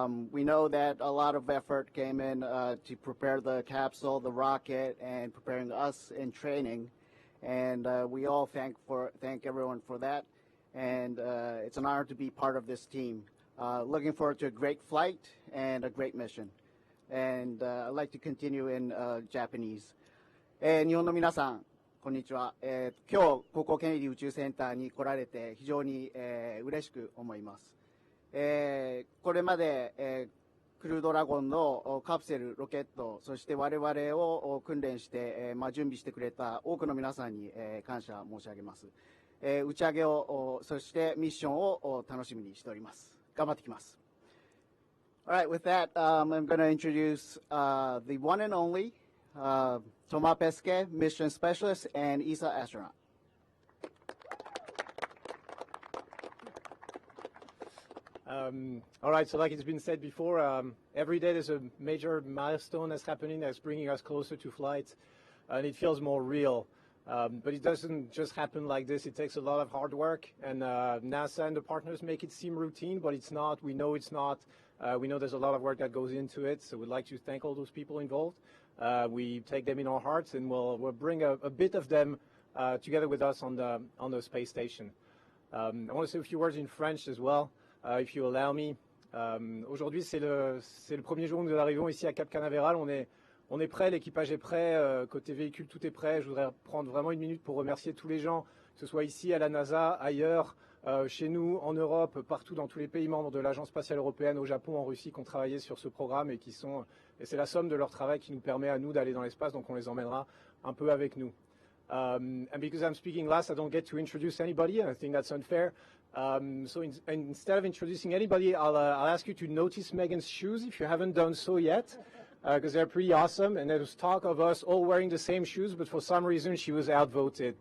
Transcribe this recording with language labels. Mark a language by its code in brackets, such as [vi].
[en] We know that a lot of effort came in to prepare the capsule, the rocket, and preparing us in training, and we all thank everyone for that. And it's an honor to be part of this team. Looking forward to a great flight and a great mission. And I'd like to continue in Japanese. [ja] 日本の皆さん、こんにちは。今日、ここケネディ宇宙センターに来られて非常に嬉しく思います。これまで、クルードラゴンのカプセル、ロケット、そして我々を訓練して、準備してくれた多くの皆さんに、感謝申し上げます。打ち上げを、そしてミッションを楽しみにしております。頑張ってきます。 [en] All right, with that, I'm going to introduce the one and only Thomas Pesquet, Mission Specialist, and ESA astronaut. All right, so like it's been said before, every day there's a major milestone that's happening that's bringing us closer to flight, and it feels more real. But it doesn't just happen like this. It takes a lot of hard work, and NASA and the partners make it seem routine, but it's not. We know it's not. We know there's a lot of work that goes into it, so we'd like to thank all those people involved. We take them in our hearts, and we'll bring a bit of them together with us on the space station. I want to say a few words in French as well, if you allow me. [fr] Aujourd'hui, c'est le premier jour où nous arrivons ici à Cap Canaveral. On est prêt, l'équipage est prêt, côté véhicule, tout est prêt. Je voudrais prendre vraiment une minute pour remercier tous les gens, que ce soit ici à la NASA, ailleurs, chez nous, en Europe, partout dans tous les pays membres de l'Agence spatiale européenne, au Japon, en Russie, qui ont travaillé sur ce programme et c'est la somme de leur travail qui nous permet à nous d'aller dans l'espace, donc on les emmènera un peu avec nous. [en] And because I'm speaking last, I don't get to introduce anybody, and I think that's unfair. So instead of introducing anybody, I'll ask you to notice Megan's shoes if you haven't done so yet, because they're pretty awesome, and there's talk of us all wearing the same shoes, but for some reason she was outvoted.